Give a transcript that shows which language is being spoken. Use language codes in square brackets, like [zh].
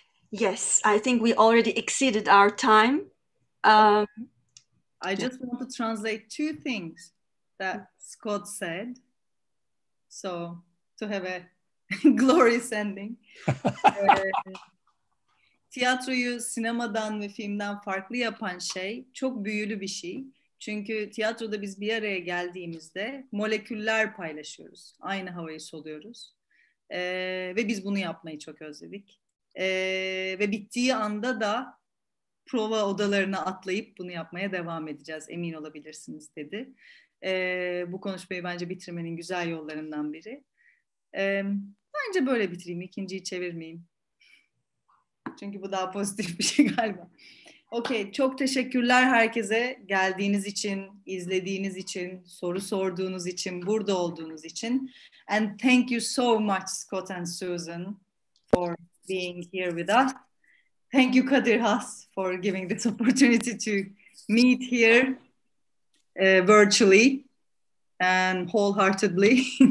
[en] Yes, I think we already exceeded our time. I just want to translate two things that Scott said. So to have a glorious ending. [tr] Tiyatroyu sinemadan ve filmden farklı yapan şey çok büyülü bir şey. Çünkü tiyatroda biz bir araya geldiğimizde moleküller paylaşıyoruz. Aynı havayı soluyoruz. Ve biz bunu yapmayı çok özledik. Ve bittiği anda da prova odalarına atlayıp bunu yapmaya devam edeceğiz. Emin olabilirsiniz dedi. Bu konuşmayı bence bitirmenin güzel yollarından biri. Bence böyle bitireyim. İkinciyi çevirmeyeyim. Çünkü bu daha pozitif bir şey galiba. Okey, çok teşekkürler herkese geldiğiniz için, izlediğiniz için, soru sorduğunuz için, burada olduğunuz için. [en] And thank you so much, Scott and Susan, for being here with us. Thank you, Kadir Has, for giving this opportunity to meet here virtually and wholeheartedly.